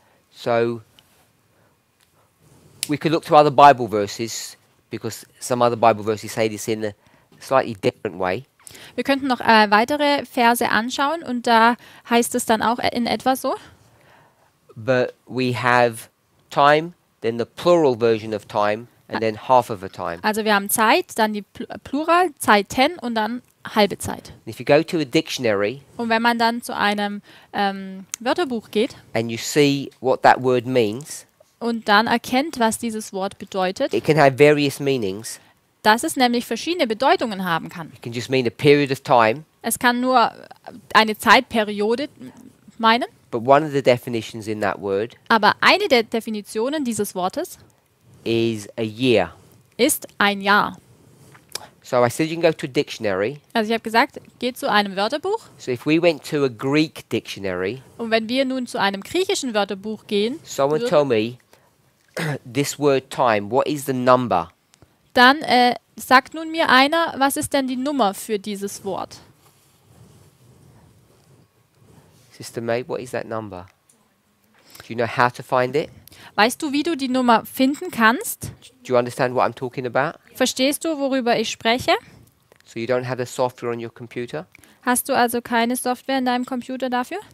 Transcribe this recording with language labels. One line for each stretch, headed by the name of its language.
English: So we could look to other Bible verses because some other Bible verses say this in a slightly different way.
German: Wir könnten noch weitere Verse anschauen und da heißt es dann auch in etwa so.
English: But we have time, then the plural version of time, and then half of a time.
German: Also wir haben Zeit, dann die Plural, Zeiten und dann halbe Zeit.
English: And if you go to a dictionary
German: Und wenn man dann zu einem Wörterbuch geht
English: and you see what that word means,
German: und dann erkennt, was dieses Wort bedeutet,
English: it can have various meanings.
German: dass es nämlich verschiedene Bedeutungen haben kann.
English: It can just mean a period of time,
German: Es kann nur eine Zeitperiode meinen,
English: but one of the definitions in that word
German: aber eine der Definitionen dieses Wortes
English: is a year.
German: ist ein Jahr.
English: So I said you can go to a dictionary.
German: Also ich habe gesagt, geht zu einem Wörterbuch
English: So if we went to a Greek dictionary,
German: und wenn wir nun zu einem griechischen Wörterbuch gehen,
English: someone told me this word time, what is the number?
German: dann sagt nun mir einer, was ist denn die Nummer für dieses Wort?
English: Sister May, what is that number? Do you know how to find it?
German: Weißt du, wie du die Nummer finden kannst?
English: Do you understand what I'm talking about?
German: Verstehst du, worüber ich spreche?
English: So you don't have the software on your computer?
German: Hast du also keine Software in deinem Computer dafür?